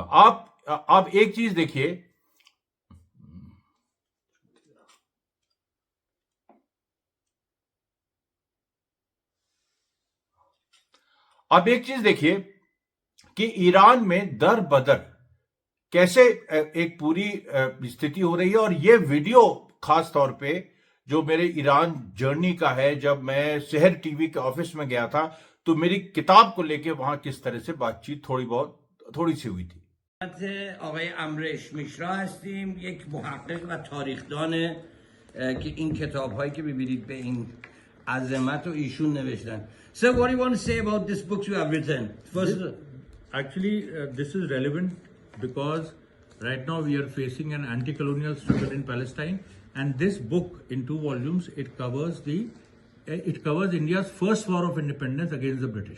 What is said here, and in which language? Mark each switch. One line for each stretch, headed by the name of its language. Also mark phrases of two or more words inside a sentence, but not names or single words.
Hindi: आप एक चीज देखिए, कि ईरान में दर बदर कैसे एक पूरी स्थिति हो रही है। और ये वीडियो खास तौर पे जो मेरे ईरान जर्नी का है, जब मैं शहर टीवी के ऑफिस में गया था तो मेरी किताब को लेके वहां किस तरह से बातचीत थोड़ी सी हुई थी।
Persian: آقای امریش میشرا هستیم، یک محقق و تاریخدان که این کتاب هایی که ببینید به این عظمت رو ایشون نوشتن.
English: So what do you want to say about this book you have written? First, actually, this is relevant because right now we are facing an anti-colonial struggle in Palestine, and this book in 2 volumes it covers India's first war of independence against the British